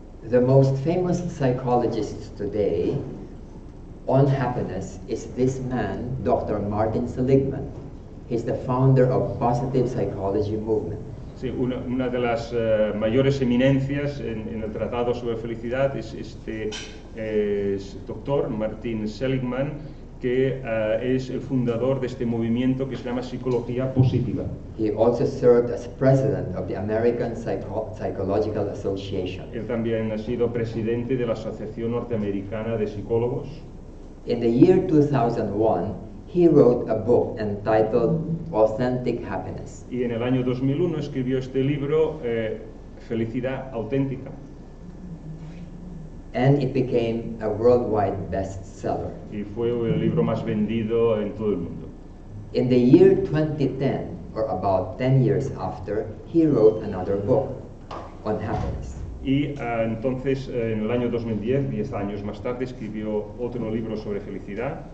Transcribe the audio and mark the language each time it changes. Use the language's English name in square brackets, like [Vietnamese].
[English] The most famous psychologist today on happiness is this man, Dr. Martin Seligman. He's the founder of positive psychology movement. [Spanish] Sí, una de las mayores eminencias en el tratado sobre felicidad es este doctor Martin Seligman, que es el fundador de este movimiento que se llama psicología positiva. [English] He also served as president of the American Psychological Association. [Spanish] Él también ha sido presidente de la Asociación Norteamericana de Psicólogos. [English] In the year 2001, he wrote a book entitled Authentic Happiness. [Spanish] Y en el año 2001 escribió este libro, Felicidad Auténtica. [English] And it became a worldwide bestseller. [Spanish] Y fue el libro más vendido en todo el mundo. [English] In the year 2010, or about 10 years after, he wrote another book on happiness. [Spanish] Y entonces, en el año 2010, 10 años más tarde, escribió otro libro sobre felicidad.